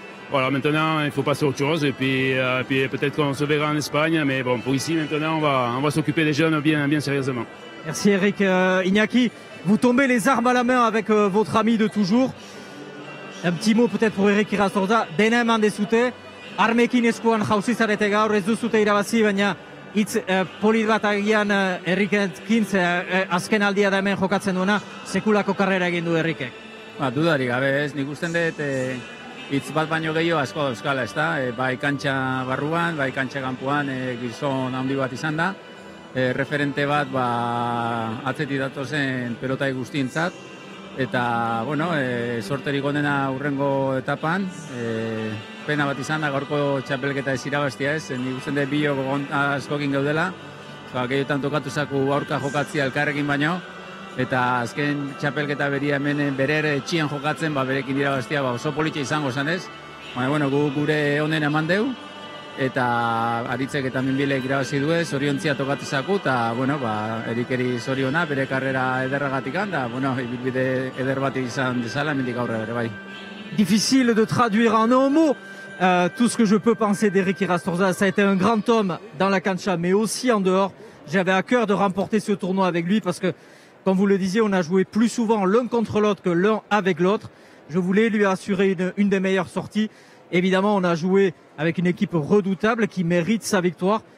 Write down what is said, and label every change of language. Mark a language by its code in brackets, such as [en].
[fr] Voilà, maintenant il faut passer à autre chose et puis peut-être qu'on se verra en Espagne, mais bon, pour ici maintenant on va s'occuper des jeunes bien sérieusement. Merci Eric. Iñaki, vous tombez les armes à la main avec votre ami de toujours. Un petit mot peut-être pour Eric Iras Torza, [eu] dena eman dezute. Armekin eskuan jauzi zarete gaur, ez duzute irabazi, baina hitz polit bat agian Errikekin, azken aldia da hemen jokatzen duena, sekulako karrera egin du Errikek. Dudarik gabe ez, nik usten dut hitz bat baino gehiago asko euskala, ez da? Bai kantxa barruan, bai kantxa kanpoan gizon handi bat izan da. Referente bat atzetik datozen pelotai guztientzat. Eta, bueno, sorterik onena urrengo etapan. Pena bat izan da, gaurko txapelketa ez irabaztia ez. Nik usten dut biok askokin gaudela. Gehiotan tokatu zaku aurka jokatzia elkarrekin baino. Eta azken txapelketa beria hemen bere etxian jokatzen, berekin irabaztia oso politxe izango zen ez. Baina, bueno, gure onen eman deu. eta Aritzek eta Minbilek irabazi due, zoriontzia tokatu zaku, eta, bueno, Erikeri zoriona, bere karrera ederragatik da, bueno, ibilbide eder bat izan dezala, hemendik aurrera ere, bai. [fr] Difficile de traduire en un mot tout ce que je peux penser d'Eric Irastorza. Ça a été un grand homme dans la cancha, mais aussi en dehors. J'avais à cœur de remporter ce tournoi avec lui parce que, comme vous le disiez, on a joué plus souvent l'un contre l'autre que l'un avec l'autre. Je voulais lui assurer une des meilleures sorties. Évidemment, on a joué avec une équipe redoutable qui mérite sa victoire.